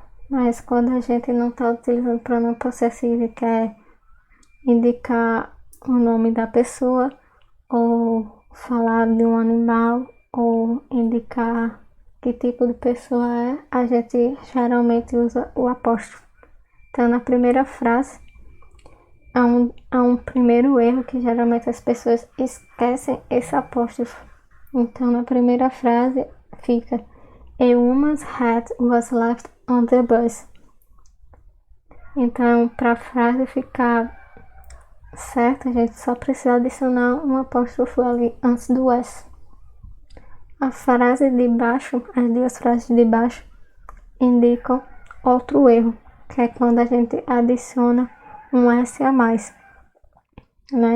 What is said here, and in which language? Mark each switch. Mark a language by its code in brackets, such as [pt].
[pt] Mas quando a gente não está utilizando pronome possessivo e quer indicar o nome da pessoa, ou falar de um animal, ou indicar que tipo de pessoa é, a gente geralmente usa o apóstrofo. Então, na primeira frase, há um primeiro erro que geralmente as pessoas esquecem esse apóstrofo. Então, na primeira frase fica [en] A woman's hat was left on the bus. [pt] Então, para a frase ficar certa, a gente só precisa adicionar um apóstrofo ali antes do S. A frase de baixo, as duas frases de baixo, indicam outro erro, que é quando a gente adiciona um S a mais. Né?